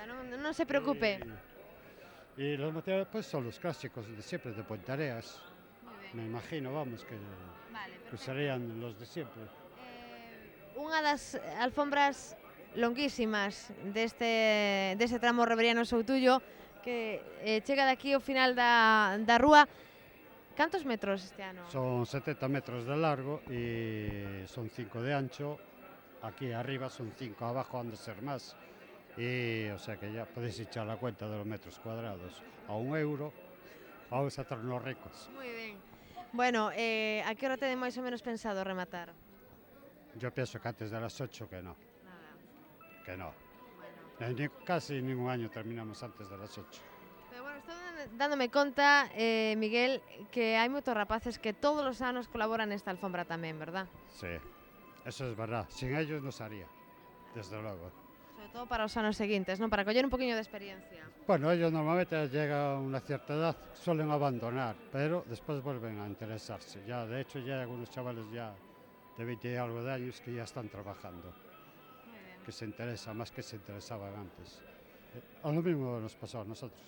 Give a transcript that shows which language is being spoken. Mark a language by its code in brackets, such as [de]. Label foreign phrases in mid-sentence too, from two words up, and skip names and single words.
[es] no se preocupe. Y los materiales pues son los clásicos de siempre, de Puentareas. Muy Me [gl] ben. [es] imagino, vamos, que Vale, perfecto. serían los de siempre. [gl] Unha das alfombras longuísimas deste tramo Reveriano Soutullo que chega de aquí ao final da rúa. Cantos metros este ano? [es] Son 70 metros de largo y son 5 de ancho. Aquí arriba son 5, abajo han de ser más. Y o sea que ya podéis echar la cuenta de los metros cuadrados. A €1 vamos a hacernos ricos. [gl] Moi ben. Bueno, a que hora tedes máis ou menos pensado rematar? [es] Yo pienso que antes de las 8 que no, Nada. que no. Bueno. Casi ningún año terminamos antes de las 8. [gl] Pero bueno, estou dándome conta, Miguel, que hai moitos rapaces que todos os anos colaboran nesta alfombra tamén, verdad? [es] Sí, eso es verdad. Sin ellos no se haría, desde luego. [gl] Sobre todo para os anos seguintes, non? Para coller un poquinho de experiencia. [es] Bueno, ellos normalmente llegan a una cierta edad, suelen abandonar, pero después vuelven a interesarse. Ya, de hecho, ya hay algunos chavales ya de 20 y algo de años que ya están trabajando, Muy bien. que se interesan más que se interesaban antes. A lo mismo nos pasó a nosotros.